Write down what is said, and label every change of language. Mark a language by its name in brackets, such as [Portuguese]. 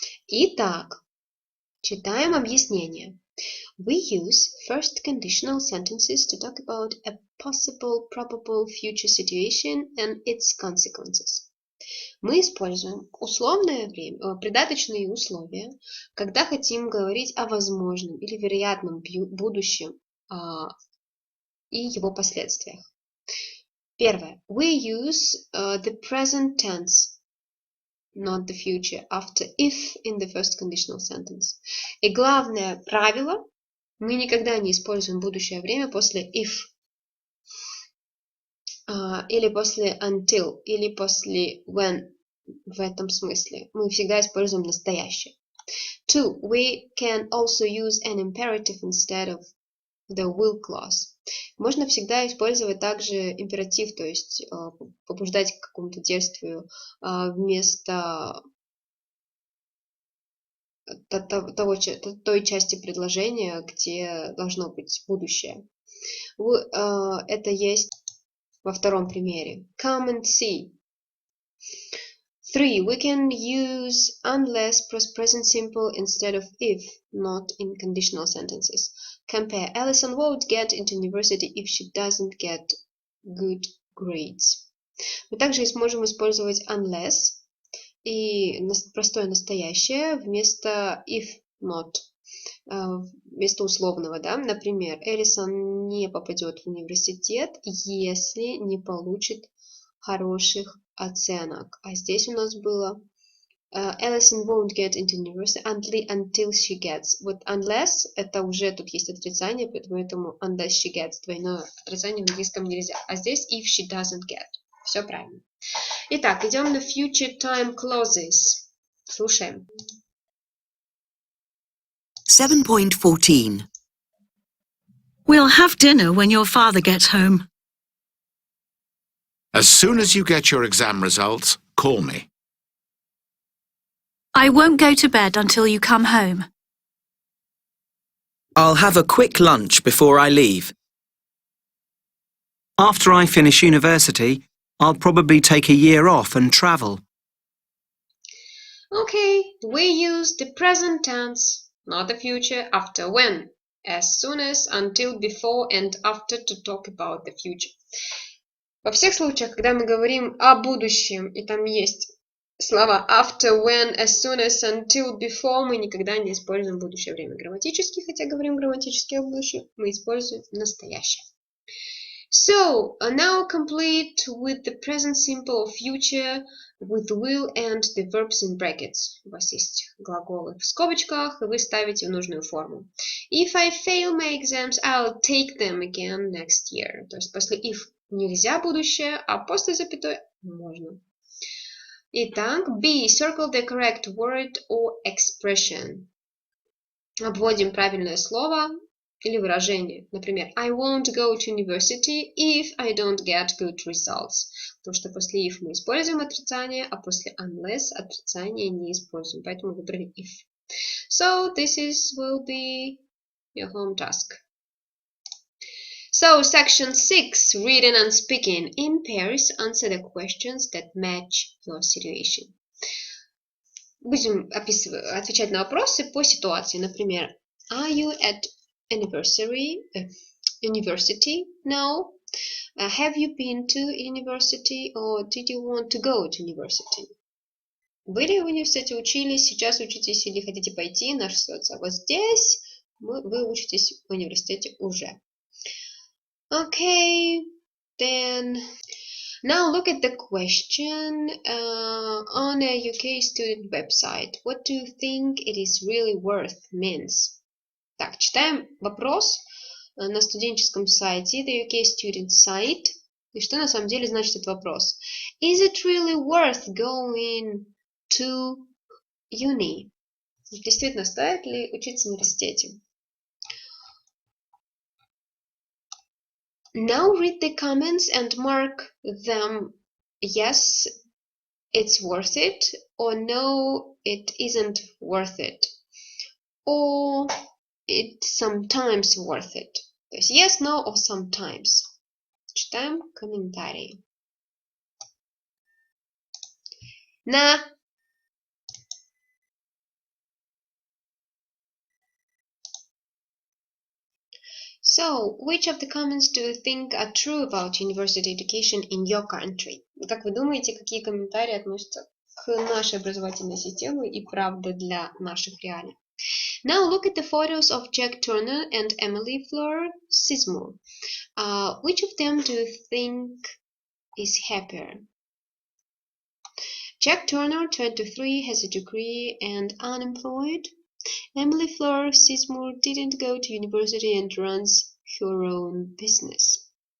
[Russian] Итак, читаем объяснение. [English] We use first conditional sentences to talk about a possible, probable future situation and its consequences. [Russian] Мы используем условное время, придаточные условия, когда хотим говорить о возможном или вероятном будущем и его последствиях. Первое. [English] We use the present tense, not the future, after if in the first conditional sentence. [Russian] И главное правило Мы никогда не используем будущее время после if, или после until, или после when в этом смысле. Мы всегда используем настоящее. 2. [English] We can also use an imperative instead of the will clause. [Russian] Можно всегда использовать также императив, то есть побуждать к какому-то действию вместо той части предложения, где должно быть будущее. Это есть во втором примере. [English] Come and see. 3. We can use unless plus present simple instead of if, not in conditional sentences. Compare. Alison won't get into university if she doesn't get good grades. [Russian] Мы также сможем использовать unless и простое настоящее вместо if, not, вместо условного, да? Например, Элисон не попадет в университет, если не получит хороших оценок. А здесь у нас было [English] Alison won't get into university until she gets. [Russian] Вот unless, это уже тут есть отрицание, поэтому [English] unless she gets, [Russian] двойное отрицание в английском нельзя. А здесь [English] if she doesn't get. [Russian] Все правильно. Итак, идем на future time clauses. Слушаем. 7.14. [English] We'll have dinner when your father gets home. As soon as you get your exam results, call me. I won't go to bed until you come home. I'll have a quick lunch before I leave. After I finish university, I'll probably take a year off and travel. Okay, we use the present tense, not the future, after when, as soon as, until, before and after to talk about the future. [Russian] Во всех случаях, когда мы говорим о будущем, и там есть слова [English] after, when, as soon as, until, before, [Russian] мы никогда не используем будущее время грамматически, хотя говорим грамматически о будущем, мы используем настоящее. [English] So, now complete with the present simple of future, with will and the verbs in brackets. [Russian] У вас есть глаголы в скобочках, и вы ставите в нужную форму. [English] If I fail my exams, I'll take them again next year. [Russian] То есть после if нельзя будущее, а после запятой можно. [English] Итак, B. Circle the correct word or expression. [Russian] Обводим правильное слово или выражение. [English] Например, I won't go to university if I don't get good results. [Russian] Потому что после if мы используем отрицание, а после unless отрицание не используем. Поэтому выбрали if. [English] So, this will be your home task. So, section 6, reading and speaking. In pairs, answer the questions that match your situation. [Russian] Будем отвечать на вопросы по ситуации. [English] Например, are you at university? No. Have you been to university or did you want to go to university? [Russian] Были в университете, учились, сейчас учитесь или хотите пойти? Наша ситуация. Вот здесь вы учитесь в университете уже. [English] Okay, then now look at the question on a UK student website. What do you think it is really worth means? [Russian] Так, читаем вопрос на студенческом сайте, [English] the UK student site. [Russian] И что на самом деле значит этот вопрос? [English] Is it really worth going to uni? [Russian] Действительно, стоит ли учиться в университете? [English] Now read the comments and mark them yes, it's worth it, or no, it isn't worth it, or it's sometimes worth it. [Russian] То есть [English] yes, no, or sometimes. [Russian] Читаем комментарии. [English] So, which of the comments do you think are true about university education in your country? [Russian] Как вы думаете, какие комментарии относятся к нашей образовательной системе и правда для наших реалий? [English] Now look at the photos of Jack Turner and Emily Fleur Sizemore. Which of them do you think is happier? Jack Turner, 23, has a degree and unemployed. Emily Fleur Sismour didn't go to university and runs her own business.